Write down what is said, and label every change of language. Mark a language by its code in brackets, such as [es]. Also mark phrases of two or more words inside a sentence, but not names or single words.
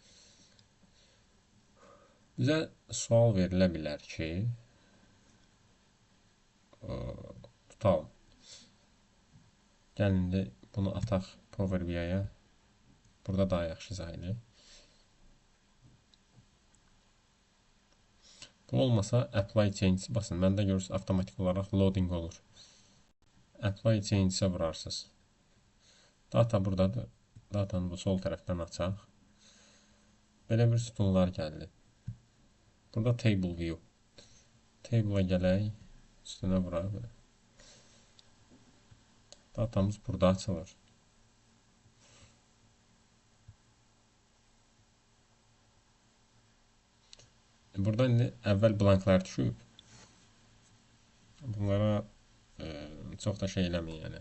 [az] Bizə sual verilə bilər ki, tutalım. Gəlin də bunu ataq Power BI-yə. Burada daha yaxşı izah edək. Bu olmasa [en] apply change [az] basın. Məndə görürsünüz avtomatik olaraq loading olur. [en] Apply change- [az] ə vurarsınız. Data buradadır. Datanı bu sol tərəfdən açaq. Belə bir sütunlar gəldi. Burada [en] table view. [az] Table-a gələk. Üstünə vuraq. Datamız burada açılır. Burada indi əvvəl blanklar düşüb. Bunlara çox da şey eləməyin, yəni.